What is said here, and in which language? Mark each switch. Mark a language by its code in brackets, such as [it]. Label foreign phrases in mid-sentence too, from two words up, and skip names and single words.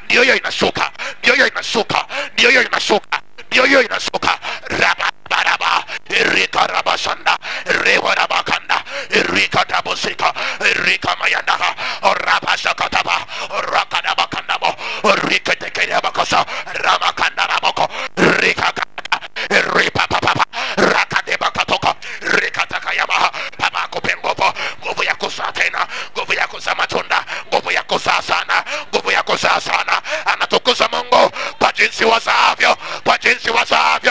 [sw] hiyo inashuka, ndio hiyo inashuka, ndio hiyo inashuka, ndio hiyo inashuka. Rabaraba Erika Rabashanda Rewarabakanda Erika Tabosika Erika Mayandaka Orabashakataba Orakadabakandabo Orika Tekerebakosa Ramakandaraboko Rika Ripa Papa Rakadebakatoka Rika Takayama Papa Kopengopo nguvu ya kuzaa tena, nguvu ya kuzaa matunda, nguvu ya kuzaa sana, nguvu ya kuzaa sana. Anatukuza Mungu kwa jinsi wazaavyo, kwa jinsi wazaavyo.